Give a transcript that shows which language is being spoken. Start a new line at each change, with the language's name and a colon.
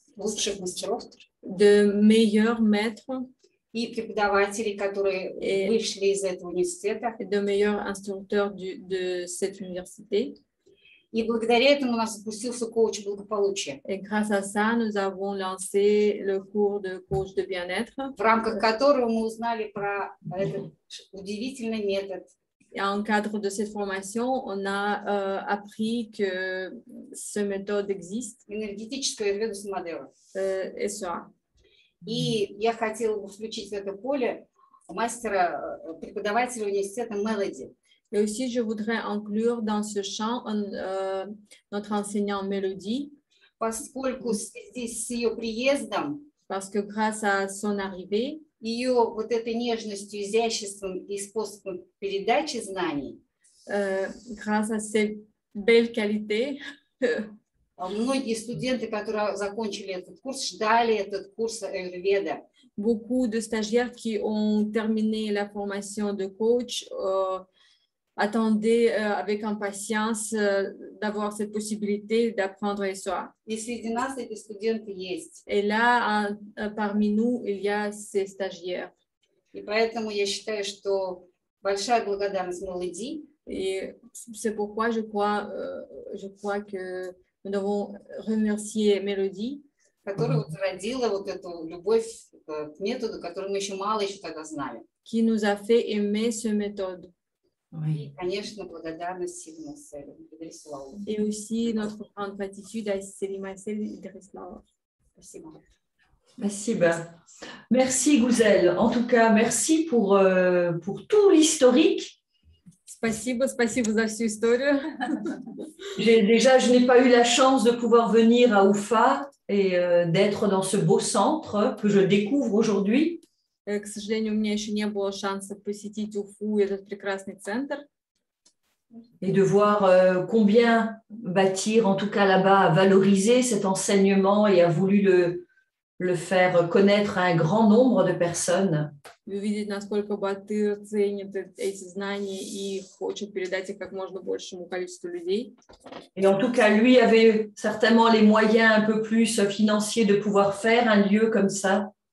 Russian: лучших мастеров,
French: de meilleurs maîtres
Russian: и преподавателей, которые вышли из этого университета,
French: et de meilleurs instructeurs de cette université.
Russian: И благодаря этому у нас запустился коуч благополучия.
French: Et grâce à ça, nous avons lancé le cours de coach de bien-être,
Russian: в рамках которого мы узнали про этот удивительный метод.
French: Et en cadre de cette formation, on a appris que ce méthode existe.
Russian: Энергетическая веда Самодева.
French: SOA.
Russian: И я хотела бы включить в это поле мастера, преподавателя университета Мелоди.
French: Et aussi, je voudrais inclure dans ce champ notre enseignant Mélodie.
Russian: Поскольку в связи с ее приездом,
French: parce que grâce à son arrivée,
Russian: ее вот этой нежностью, изяществом и способом передачи знаний,
French: grâce à ses belles qualités,
Russian: многие студенты, которые закончили этот курс, ждали этот курс аюрведа.
French: Beaucoup de stagiaires qui ont terminé la formation de coach attendaient avec impatience d'avoir cette possibilité d'apprendre SOA.
Russian: И среди нас эти студенты есть.
French: Et là, parmi nous, il y a ces stagiaires.
Russian: И поэтому я считаю, что большая благодарность Мелоди.
French: Et c'est pourquoi je crois que nous devons remercier Mélodie,
Russian: которая вот зародила вот эту любовь к методу, который мы еще мало еще тогда знали.
French: Qui nous a fait aimer ce méthode.
Russian: И, конечно, благодарность Сильве Марселю и Идрису Лауру.
French: Et aussi notre grande gratitude à Céline Marcel et Idriss Laour.
Russian: Спасибо. Спасибо.
French: Merci Gouzel. En tout cas, merci pour tout l'historique.
Russian: Спасибо за всю историю.
French: Je n'ai pas eu la chance de pouvoir venir à Уфа et d'être dans ce beau centre que je découvre aujourd'hui.
Russian: К сожалению, у меня еще не было шанса посетить Уфу, этот прекрасный центр.
French: Et de voir combien Bâtir, en tout cas là-bas, a valorisé cet enseignement et a voulu le faire connaître à un grand nombre de personnes.
Russian: Увидеть, насколько Бâtir ценит эти знания и хочет передать их как можно большему количеству людей.
French: Et en tout cas, lui avait certainement les moyens un peu plus financiers de pouvoir faire un lieu comme ça.